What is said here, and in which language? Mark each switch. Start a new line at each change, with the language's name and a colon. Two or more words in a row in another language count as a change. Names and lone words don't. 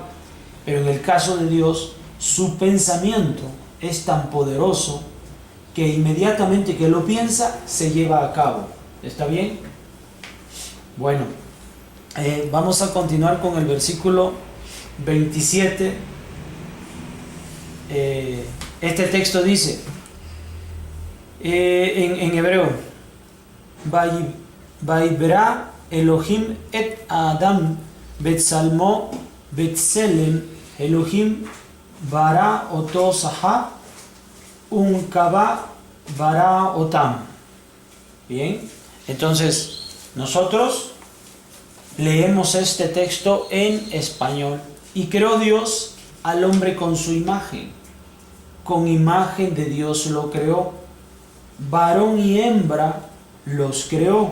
Spanish: Pero en el caso de Dios, su pensamiento es tan poderoso que inmediatamente que lo piensa, se lleva a cabo. ¿Está bien? Bueno, vamos a continuar con el versículo 27. Este texto dice, en hebreo,
Hebrew: ויברא אלהים את אדם בצלמו בצלם אלהים ברא אתו זכר ונקבה ברא אתם.
Spanish: Bien, entonces nosotros leemos este texto en español: y creó Dios al hombre con su imagen. Con imagen de Dios lo creó. Varón y hembra los creó.